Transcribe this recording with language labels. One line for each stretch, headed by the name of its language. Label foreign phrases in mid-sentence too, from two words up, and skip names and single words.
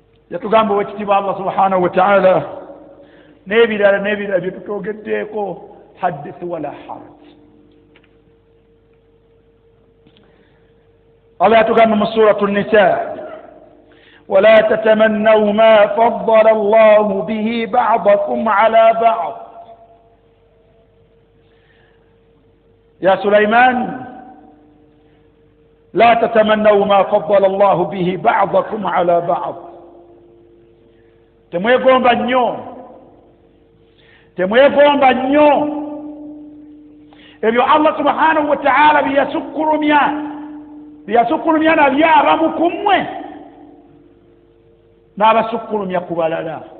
Ganda: Yatugamba owekitiibwa Allah
Arabic: سبحانه وتعالى
Ganda: n'ebirala n'ebirala bye tutwogeddeeko,
Arabic: حدث ولا حرج.
Ganda: Allah yatugamba mu Suratu Nisa,
Arabic: ولا تتمنوا ما فضل الله به بعضكم على بعض. يا سليمان، لا تتمنوا ما فضل الله به بعضكم على بعض.
Ganda: Temwegomba nnyo. Temwegomba nnyo. Ebyo Allah
Arabic: سبحانه وتعالى
Ganda: bye yasukkulumya. Bye yasukkulumya nabyo abamu ku mmwe. N'abasukkulumya ku balala.